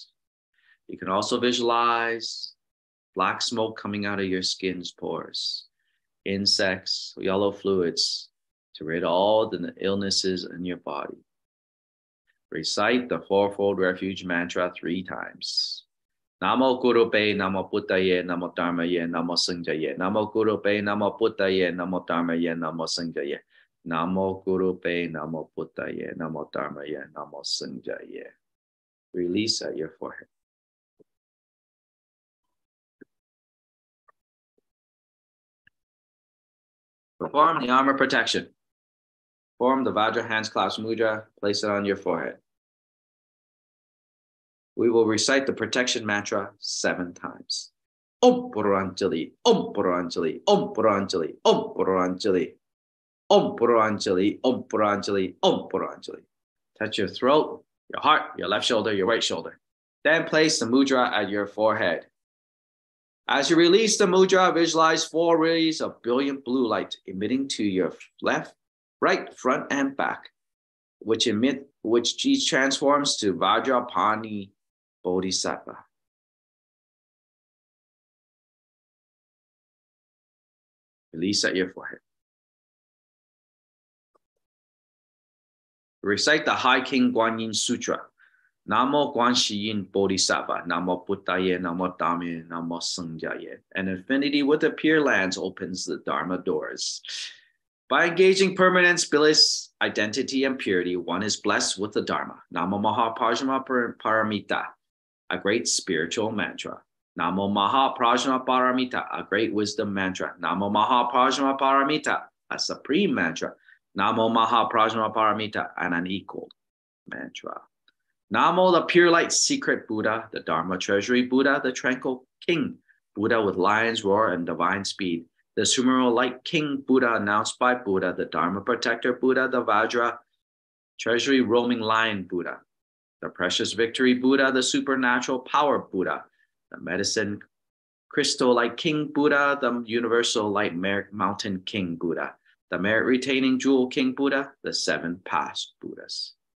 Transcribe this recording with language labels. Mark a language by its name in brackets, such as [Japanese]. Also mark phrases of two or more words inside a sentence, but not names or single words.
[English] You can also visualize black smoke coming out of your skin's pores, insects, yellow fluids to rid all the illnesses in your body. Recite the fourfold refuge mantra 3 times. [Sanskrit] Namo Guru Pe, Namo Buddhaye, Namo Dharmaye, Namo Sanghaye. Namo Guru Pe, Namo Buddhaye, Namo Dharmaye, Namo Sanghaye. Namo Guru Pe, Namo Buddhaye, Namo Dharmaye, Namo Sanghaye. [English] Release at your forehead. Perform the armor protection. Form the Vajra hands clasp mudra. Place it on your forehead. We will recite the protection mantra 7 times. [Sanskrit] Om Puranjali, Om Puranjali, Om Puranjali, Om Puranjali, Om Puranjali, Om Puranjali, Om Puranjali. [English] Touch your throat, your heart, your left shoulder, your right shoulder. Then place the mudra at your forehead. As you release the mudra, visualize 4 rays of brilliant blue light emitting to your left, right, front, and back, which transforms to Vajrapani Bodhisattva. Release at your forehead. Recite the High King Guanyin Sutra. [Sanskrit] Namo Guanxin Bodhisattva, Namo Buddhaye, Namo Dhammaye, Namo Sanghaye. [English] An infinity with the Pure Lands opens the Dharma doors. By engaging permanence, bliss, identity, and purity, one is blessed with the Dharma. [Sanskrit] Namo Mahaprajna Paramita, [English] a great spiritual mantra. [Sanskrit] Namo Mahaprajna Paramita, [English] a great wisdom mantra. [Sanskrit] Namo Mahaprajna Paramita, [English] a supreme mantra. [Sanskrit] Namo Mahaprajna Paramita, [English] an unequaled mantra. Namo, the pure light secret Buddha, the Dharma treasury Buddha, the tranquil king Buddha with lion's roar and divine speed. The supreme light king Buddha announced by Buddha, the Dharma protector Buddha, the Vajra treasury roaming lion Buddha, the precious victory Buddha, the supernatural power Buddha, the medicine crystal light king Buddha, the universal light mountain king Buddha, the merit retaining jewel king Buddha, the 7 past Buddhas.